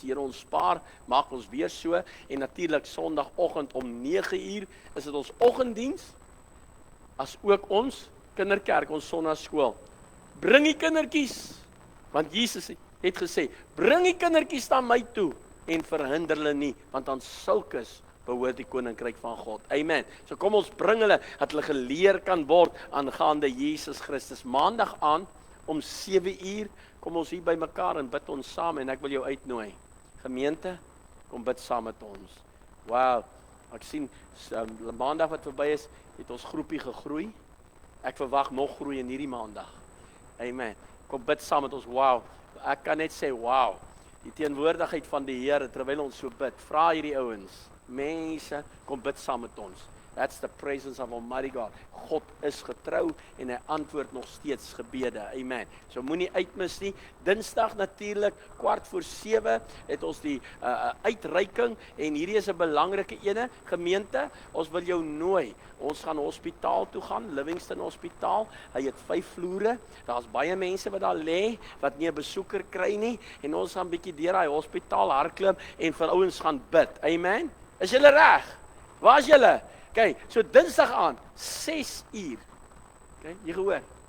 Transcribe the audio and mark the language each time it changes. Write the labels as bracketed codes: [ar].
[af] Die Here ons spaar, maak ons weer so en natuurlik Sondagoggend om 9:00 is dit ons oggenddiens as ook ons kinderkerk, ons sonnaarskool. Bring die kindertjies, want Jesus het gesê, bring die kindertjies na my toe en verhinder hulle nie, want aan sulkes behoort die koninkryk van God. Amen. So kom ons bring hulle, dat hulle geleer kan word aangaande Jesus Christus. Maandag aan om 7:00, kom ons hier by mekaar en bid ons saam en ek wil jou uitnooi. Gemeente, kom bid saam met ons. Wow, ek sien, maandag wat verby is, het ons groepie gegroei. Ek verwag nog groei in hierdie maandag. Amen. Kom bid saam met ons. Wow, ek kan net sê, wow, die teenwoordigheid van die Here, terwyl ons so bid, vra hierdie ouens, mense, kom bid saam met ons. [en] That's the presence of Almighty God. [af] God is getrou en hy antwoord nog steeds gebede. Amen. So moenie uitmis nie. Dinsdag natuurlik 6:45 het ons die uitreiking en hierdie is 'n belangrike ene. Gemeente, ons wil jou nooi. Ons gaan hospitaal toe gaan, Livingston Hospitaal. Hy het 5 vloere. Daar's baie mense wat daar lê wat nie 'n besoeker kry nie en ons gaan bietjie deur daai hospitaal hardloop en vir ouens gaan bid. Amen. Is julle reg? Waar is julle? Okay, so Dinsdag aan 6:00. Okay, jy gehoor.